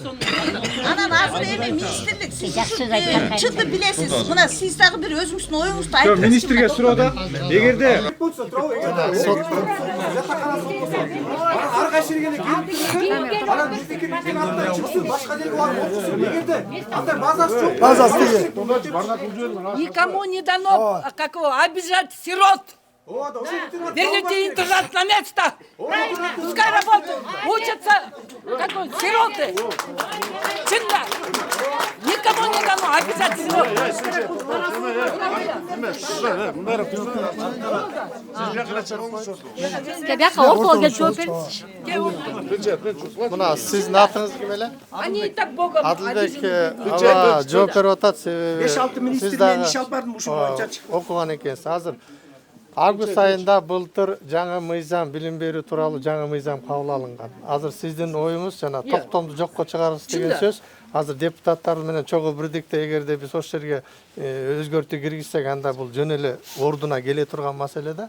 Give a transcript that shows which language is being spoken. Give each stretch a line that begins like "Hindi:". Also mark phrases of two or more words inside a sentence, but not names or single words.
Kyrgyz: Анан азыр эми министрлик сиз чынды билесиз. Мына сиз дагы бир өзүңүздүн оюңузду айтып. Министрге суроо эгерде ар кайсы жерге келип анан биздики аттан чыксын, башка жерге барып окусын. Эгерде андай базасы жок, базасы
Russian: Никому не дано, как его, обижать сирот. Верните интернат на место. Пускай работают. Учатся. Какой? Сироты. Чында. Никому не дано. Обязательно.
Kyrgyz: Кебяка около келип жооп бериңизчи. Мына сиздин атыңыз ким эле?
Russian: Они и так богом.
Kyrgyz: Адылбек аба жооп берип атат себеби 5-6 министр менен иш алып бардым ушул боюнча. окуган экенсиз. Азыр август айында былтыр жаңы мыйзам билим берүү тууралуу жаңы мыйзам кабыл алынган. Азыр сиздин оюңуз жана токтомду жокко чыгарабыз деген сөз. Азыр депутаттар менен чогуу бирдикте эгерде биз ошол жерге өзгөртүү киргизсек, анда бул жөн эле ордуна келе турган маселе да.